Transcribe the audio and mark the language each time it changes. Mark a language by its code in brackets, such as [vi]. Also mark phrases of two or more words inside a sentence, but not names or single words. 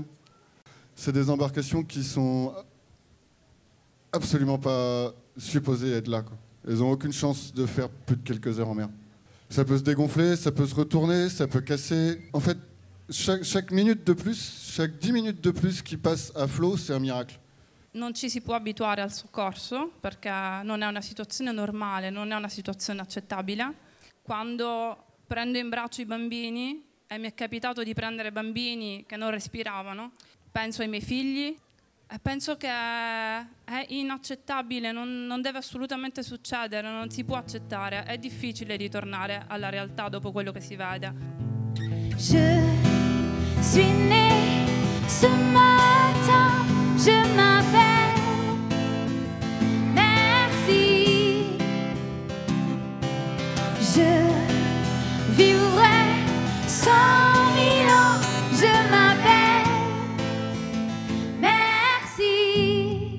[fr] C'est des embarcations qui sont absolument pas supposées être là, quoi. Elles n'ont aucune chance de faire plus de quelques heures en mer. Ça peut se dégonfler, ça peut se retourner, ça peut casser. En fait, chaque minute de plus, chaque 10 minutes de plus qui passe à flot, c'est un miracle. [it] Non ci si può abituare al soccorso perché non è una situazione normale, non è una situazione accettabile. Quando prendo in braccio i bambini, e mi è capitato di prendere bambini che non respiravano, penso ai miei figli e penso che è inaccettabile, non deve assolutamente succedere, non si può accettare, è difficile ritornare alla realtà dopo quello che si vede. [fr] Je suis née ce matin, je m'appelle Merci. Je vivrai 100 000 ans, je m'appelle Merci.